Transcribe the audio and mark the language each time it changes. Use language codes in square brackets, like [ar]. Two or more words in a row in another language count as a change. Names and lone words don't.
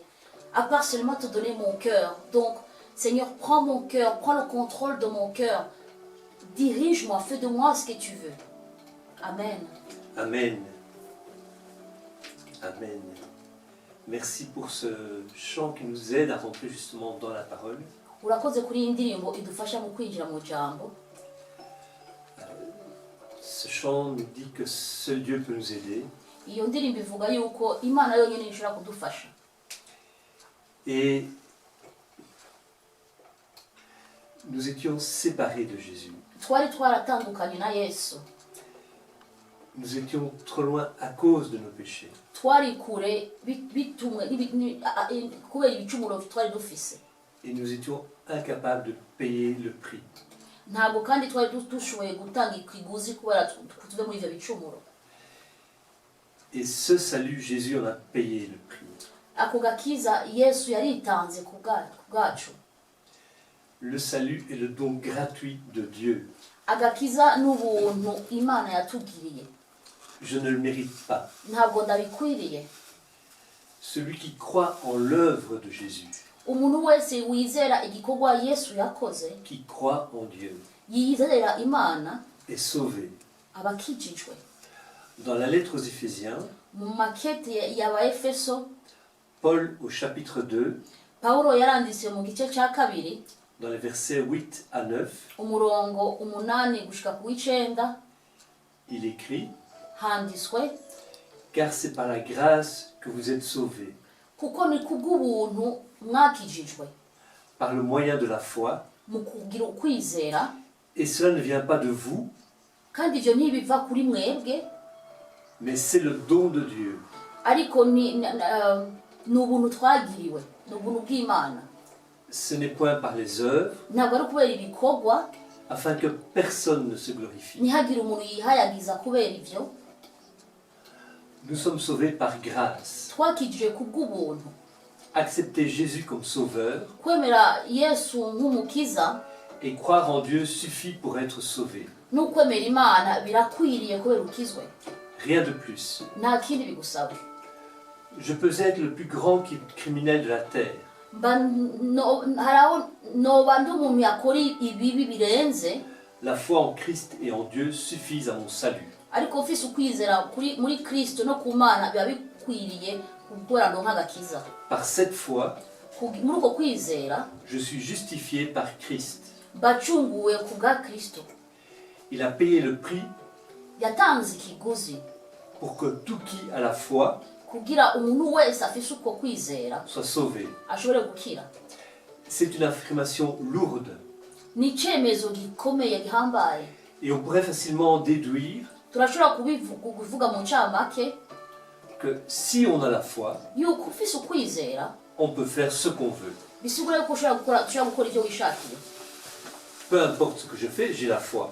[fr] À part seulement te donner mon cœur. Donc, Seigneur, prends mon cœur, prends le contrôle de mon cœur. Dirige-moi, fais de moi ce que tu veux. Amen. Amen. Amen. Merci pour ce chant qui nous aide à rentrer justement dans la parole. [rn] Urakoze kuri iyi ndirimbo idufasha mu kwinjira mu jambo. [fr] Ce chant nous dit que seul Dieu peut nous aider. [rn] Iyo ndirimbo ivuga yuko Imana yonyine ishobora kudufasha. [fr] Et nous étions séparés de Jésus. [rn] twari twaratandukanye na Yesu, [fr] Nous étions trop loin à cause de nos péchés. [rn] twari kure bitumwe kubera ibicumuro twari dufise, [fr] Et nous étions incapables de payer le prix. [rn] ntabwo kandi twari dushoboye gutanga ikiguzi kubera tuve muri ivyo bicumuro. [fr] Et ce salut, Jésus en a payé le prix. [rn] Ako gakiza Yesu yaritanze ku bwacu. [fr] Le salut est le don gratuit de Dieu. [rn] Agakiza n'ubuntu Imana yatugiriye, [fr] Je ne le mérite pas. [rn] ntabwo ndabikwiriye. [fr] Celui qui croit en l'œuvre de Jésus, [rn] Umuntu wese wizera igikorwa Yesu yakoze, [fr] qui croit en Dieu, [rn] yizera Imana, [fr] est sauvé. [rn] aba akijijwe. [fr] Dans la lettre aux Éphésiens, [rn] Mu makete y'Abaefeso, [fr] Paul au chapitre 2, [rn] Pawulo yaranditse mu gice cya kabiri, [fr] dans les versets 8 à 9, [rn] umurongo 8 gushika ku 9, [fr] il écrit [rn] handitswe, [fr] « Car c'est par la grâce que vous êtes sauvés, [rn] kuko ni kubw'ubuntu mwakijijwe [fr] par le moyen de la foi, [rn] mu kugira ukwizera, [fr] et cela ne vient pas de vous, [rn] kandi ivyo ntibiva kuri mwebwe, [fr] mais c'est le don de Dieu, [rn] ariko ni ubuntu twagiriwe, ni ubuntu bw'Imana. [fr] ce n'est point par les œuvres, [rn] Ntabwo ari kubera ibikorwa, [fr] afin que personne ne se glorifie. [rn] ntihagire umuntu yihayagiza kubera ivyo. [fr] Nous sommes sauvés par grâce. [rn] Twakijijwe kubw'ubuntu. [fr] Accepter Jésus comme sauveur [rn] Kwemera Yesu nk'umukiza [fr] et croire en Dieu suffit pour être sauvé. [rn] n'ukwemera Imana birakwiriye kubera ukizwe. [fr] Rien de plus. [rn] Nta kindi bigusaba. [fr] Je peux être le plus grand criminel de la terre. [rn] Haraho noba ndi umuntu yakora ibibi birenze, [fr] La foi en Christ et en Dieu suffisent à mon salut. [rn] ariko ufise ukwizera muri Kristo no ku Mana biba bikwiriye gukora ndo nk'agakiza. [fr] Par cette foi, [rn] Muri uko kwizera [fr] je suis justifié par Christ. [rn] bacunguwe ku bwa Kristo. [fr] Il a payé le prix [rn] Yatanze ikiguzi [fr] pour que tout qui a la foi [rn] kugira umuntu wese afise uko kwizera [fr] soit sauvé. [rn] ashobore gukira. [fr] C'est une affirmation lourde [rn] Ni icemezo gikomeye gihambaye. [fr] et on pourrait facilement en déduire [rn] Turashobora kubivuga mu ncamake [fr] que si on a la foi, [rn] yuko ufise ukwizera [fr] on peut faire ce qu'on veut. [rn] bisigura yuko ushobora gukora ivyo wishakiye. [fr] Peu importe ce que je fais, j'ai la foi.